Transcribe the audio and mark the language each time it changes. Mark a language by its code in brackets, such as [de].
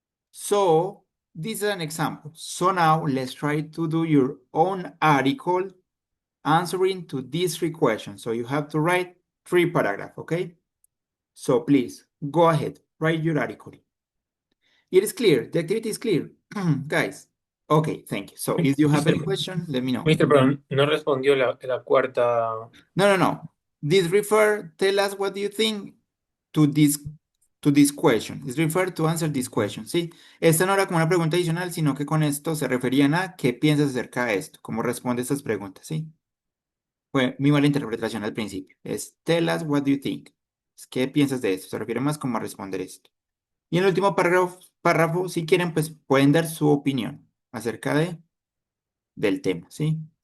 [en] So this is an example. So now let's try to do your own article answering to these 3 questions. So you have to write 3 paragraphs, okay? So please go ahead, write your article. It is clear, the activity is clear, guys. Okay, thank you. So if you have any question, let me know. Mr. [es] Brown, no respondió la cuarta. No. [en] Tell us what do you think to this question. It's refer to answer this question, ¿sí? [es] Esta no era como una pregunta adicional, sino que con esto se referían a qué piensas acerca de esto, cómo responde estas preguntas, ¿sí? Fue mi mala interpretación al principio. Es [en] tell us what do you think. [es] ¿Qué piensas de esto? Se refiere más como a responder esto. Y en el último párrafo, si quieren, pues pueden dar su opinión acerca de del tema, ¿sí?